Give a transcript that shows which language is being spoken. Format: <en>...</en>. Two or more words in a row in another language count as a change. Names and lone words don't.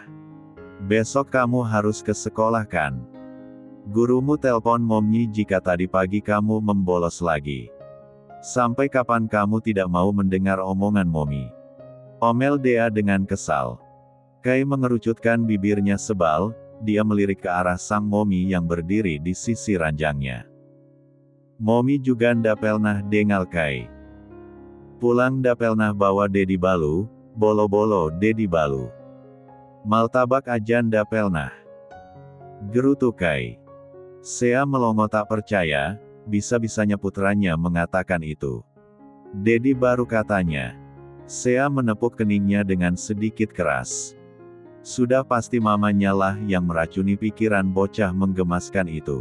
<id>Besok kamu harus ke sekolah kan? Gurumu telpon Mommy jika tadi pagi kamu membolos lagi. Sampai kapan kamu tidak mau mendengar omongan Mommy?" omel Dea dengan kesal. Kai mengerucutkan bibirnya sebal, dia melirik ke arah sang Mommy yang berdiri di sisi ranjangnya. Mommy juga ndak pelnah dengal Kai. "Pulang ndak pelnah bawa Dedi Balu, bolo-bolo Dedi Balu. Maltabak aja ndak pelnah," gerutu Kai. Sea melongo tak percaya, bisa-bisanya putranya mengatakan itu. "Dedi baru," katanya. Sea menepuk keningnya dengan sedikit keras. Sudah pasti mamanya lah yang meracuni pikiran bocah menggemaskan itu.</id>